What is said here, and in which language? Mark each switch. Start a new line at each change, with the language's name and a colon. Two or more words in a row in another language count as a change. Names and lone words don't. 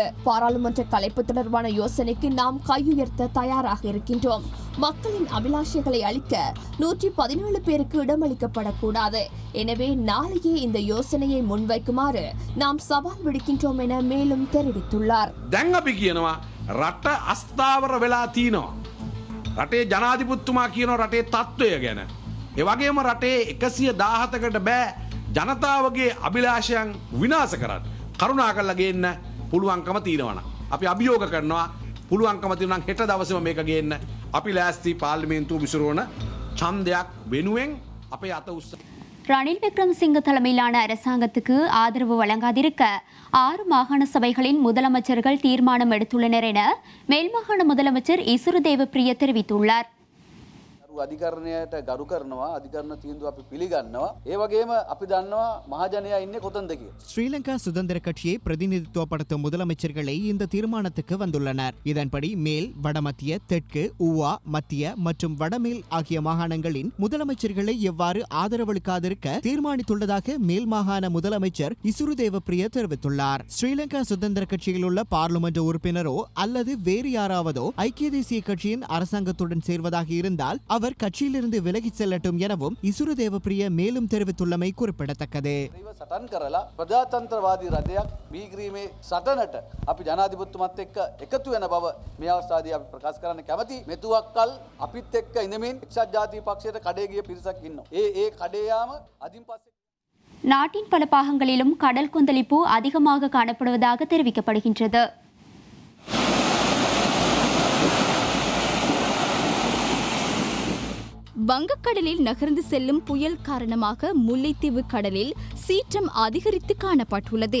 Tamil: பாராளுமன்ற கலைப்பு தொடர்பான யோசனைக்கு நாம் கையுயர்த்த தயாராக இருக்கின்றோம். மக்களின் அபிலாஷைகளை அளிக்க 117 பேருக்கு இடமளிக்கப்படக்கூடாது. எனவே நாளையே இந்த யோசனையை முன்வைக்குமாறு நாம் சவால் விடுக்கின்றோம் என மேலும் தெரிவித்துள்ளார்.
Sinhala: දැන් අපි කියනවා රට අස්ථාවර වෙලා තිනවා. රටේ ජනාධිපතිතුමා කියනවා රටේ තත්ත්වය ගැන. ඒ වගේම රටේ 117කට බෑ ජනතාවගේ අභිලාෂයන් විනාශ කරන්න. කරුණාකරලා ගේන්න පුළුවන්කම තියෙනවා. අපි අභියෝග කරනවා පුළුවන්කම තියෙනවා හෙට දවසේම මේක ගේන්න. අපි ලෑස්ති පාර්ලිමේන්තුව විසිරවන ඡන්දයක් වෙනුවෙන් අපේ අත උස්ස.
Tamil: ரணில் விக்ரமசிங்க தலைமையிலான அரசாங்கத்துக்கு ஆதரவு வழங்காதிருக்க 6 மாகாண சபைகளின் முதலமைச்சர்கள் தீர்மானம் எடுத்துள்ளனர் என மேல்மாகாண முதலமைச்சர் இசுரு தேவப்பிரிய தெரிவித்துள்ளார்.
Sinhala: අධිකරණයට ගරු කරනවා අධිකරණ තීන්දුව අපි පිළිගන්නවා ඒ වගේම අපි දන්නවා මහජනයා ඉන්නේ කොතනද කියලා.
Tamil: ஸ்ரீலங்கா சுதந்திர கட்சியை பிரதிநிதித்துவப்படுத்தும் முதலமைச்சர்களை இந்த தீர்மானத்துக்கு வந்துள்ளனர். இதன்படி மேல், வடமத்திய, தெற்கு, ஊவா, மத்திய மற்றும் வடமேல் ஆகிய மாகாணங்களின் முதலமைச்சர்களை எவ்வாறு ஆதரவளிக்காதிருக்க தீர்மானித்துள்ளதாக மேல் மாகாண முதலமைச்சர் இசுரு தேவப்பிரிய தெரிவித்துள்ளார். ஸ்ரீலங்கா சுதந்திர கட்சியில் உள்ள பார்லிமெண்ட் உறுப்பினரோ அல்லது வேறு யாராவதோ ஐக்கிய தேசிய கட்சியின் அரசாங்கத்துடன் சேர்வதாக இருந்தால் அவர் அவர் கட்சியிலிருந்து விலகிச் செல்லட்டும் எனவும் இசுரு தேவப்பிரிய மேலும் தெரிவித்துள்ளமை குறிப்பிடத்தக்கது.
Sinhala: සටන් කරලා ප්‍රජාතන්ත්‍රවාදී රජයක් බීග්‍රීමේ සටනට අපි ජනාධිපතිතුමත් එක්ක එකතු වෙන බව මේ අවස්ථාවේදී අපි ප්‍රකාශ කරන්න කැමැති. මෙතුවක්කල් අපිත් එක්ක ඉඳමින් එක්සත් ජාතික පක්ෂයට කඩේ ගිය පිරිසක් ඉන්නවා. ඒ කඩේ යාම අදින් පස්සේ
Tamil: நாட்டின் பல பாகங்களிலும் கடல் கொந்தளிப்பு அதிகமாக காணப்படுவதாக தெரிவிக்கப்படுகின்றது. வங்கக்கடலில் நகர்ந்து செல்லும் புயல் காரணமாக முல்லைத்தீவு கடலில் சீற்றம் அதிகரித்து காணப்பட்டுள்ளது.